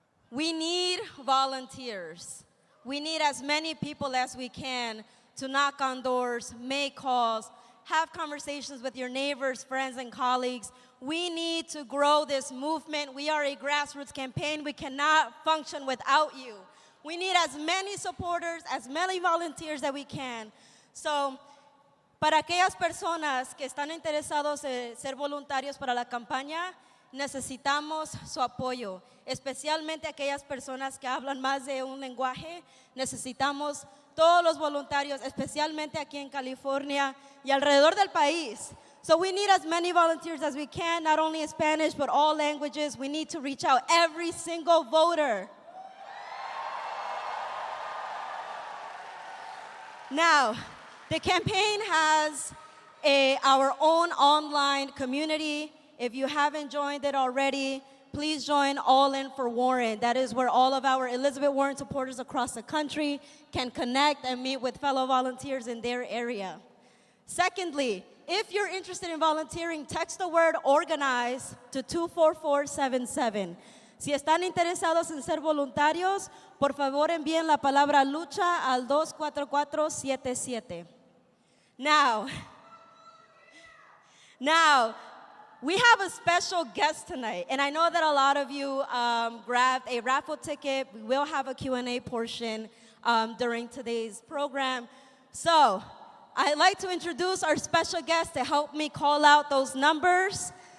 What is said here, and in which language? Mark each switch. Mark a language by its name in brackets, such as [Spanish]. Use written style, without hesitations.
[English] We need volunteers. We need as many people as we can to knock on doors, make calls, have conversations with your neighbors, friends, and colleagues. We need to grow this movement. We are a grassroots campaign. We cannot function without you. We need as many supporters, as many volunteers that we can. [Spanish] So, para aquellas personas que están interesados en ser voluntarios para la campaña, necesitamos su apoyo, especialmente aquellas personas que hablan más de un lenguaje. Necesitamos todos los voluntarios, especialmente aquí en California y alrededor del país. [English] So we need as many volunteers as we can, not only in Spanish, but all languages. We need to reach out every single voter. Now, the campaign has our own online community. If you haven't joined it already, please join All In for Warren. That is where all of our Elizabeth Warren supporters across the country can connect and meet with fellow volunteers in their area. Secondly, if you're interested in volunteering, text the word organize to 24477. [Spanish] Si están interesados en ser voluntarios, por favor envíen la palabra lucha al 24477. [English] Now, we have a special guest tonight, and I know that a lot of you grabbed a raffle ticket. We will have a Q&A portion during today's program. So, I'd like to introduce our special guest to help me call out those numbers.